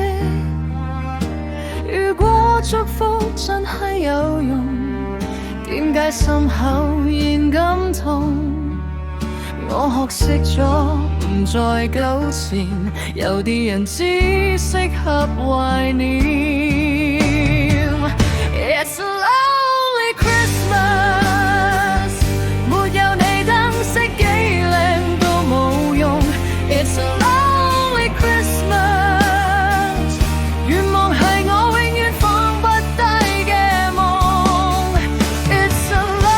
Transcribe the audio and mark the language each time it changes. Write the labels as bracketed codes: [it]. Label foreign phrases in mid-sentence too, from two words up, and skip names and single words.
[yue] 如果祝福真係有用，點解心口仍感痛？我學識咗唔再糾纏，有啲人只適合懷念。 [en] It's a lonely Christmas， [yue] 沒有你燈飾幾靚都冇用。 [en] It's a lonely Christmas， [yue] 願望係我永遠放不低嘅夢。 [en] It's a